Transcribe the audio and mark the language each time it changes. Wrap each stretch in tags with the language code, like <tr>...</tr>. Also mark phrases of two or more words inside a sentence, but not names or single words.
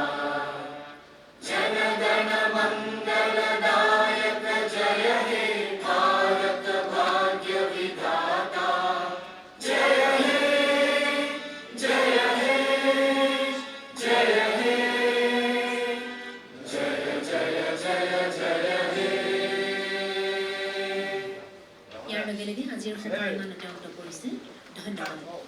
<bn>জনগণ মঙ্গলদায়ক জয় হে ভারত ভাগ্য বিধাতা. জয় হে জয় হে জয় হে জয় জয় জয় জয় হে.</bn> <as>ইয়াৰ লগে লগে আজিৰ সভাৰ ইমানতে অন্ত পৰিছে. ধন্যবাদ.</as>